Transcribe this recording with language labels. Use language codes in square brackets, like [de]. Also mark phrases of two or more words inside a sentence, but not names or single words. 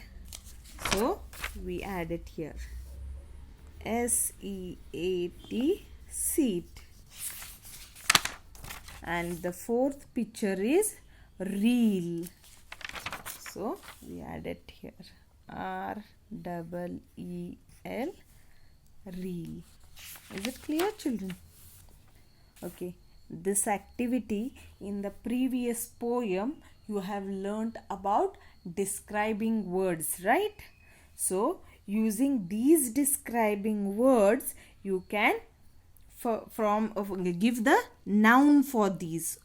[en] So we add it here. S-E-A-T, seat. And the fourth picture is reel. So we add it here. R-E-E-L, reel. Is it clear, children? Okay. This activity in the previous poem you have learnt about describing words, right? So using these describing words you can give the noun for these.